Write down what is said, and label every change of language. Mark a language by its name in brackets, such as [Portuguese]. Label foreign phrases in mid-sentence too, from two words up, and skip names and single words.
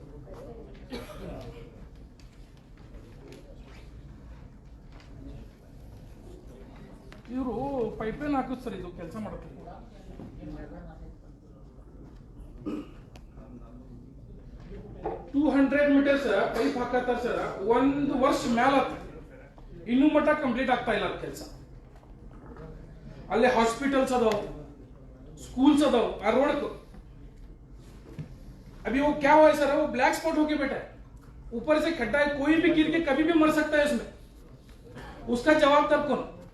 [Kannada] ಇವರು ಪೈಪ್ಲೈನ್ ಹಾಕುದು ಸರ್, ಇದು ಕೆಲಸ ಮಾಡೋದು 200 ಮೀಟರ್ಸ್ ಪೈಪ್ ಹಾಕತ್ತಾರ ಸರ್. 1 ವರ್ಷ ಮ್ಯಾಲ ಇನ್ನೂ ಮಟ್ಟ ಕಂಪ್ಲೀಟ್ ಆಗ್ತಾ ಇಲ್ಲ ಕೆಲಸ. ಅಲ್ಲೆ ಹಾಸ್ಪಿಟಲ್ಸ್ ಅದಾವ, ಸ್ಕೂಲ್ಸ್ ಅದಾವ, [Hindi] रोड को अभी वो क्या हुआ है सर, वो [English] black spot [Hindi] होके बैठा है, ऊपर से खड्डा है, कोई भी गिर के कभी भी मर सकता है इसमें, उसका जवाब तब कौन?